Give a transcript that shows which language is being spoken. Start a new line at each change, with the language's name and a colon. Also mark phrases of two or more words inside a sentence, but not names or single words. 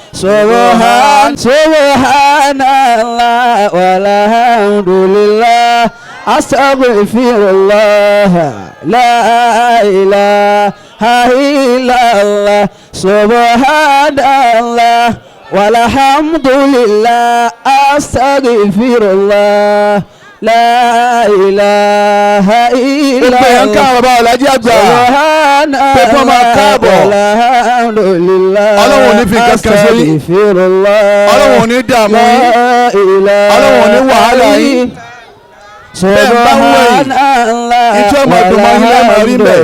Arabic: سبحان الله والحمد لله أستغفر الله لا إله إلا الله سبحان الله والحمد لله أستغفر الله لا إله إلا الله
Yoruba: Ọlọ́run ò ní fi kankan sórí. Ọlọ́run ò ní dààmú yín. Ọlọ́run ò ní wàhálà yín. Bẹ́ẹ̀ ń bá ń wẹ̀yìn, ìjọ ọmọ ìdùnmọ̀ yín lẹ́ẹ̀ máa rí bẹ́ẹ̀.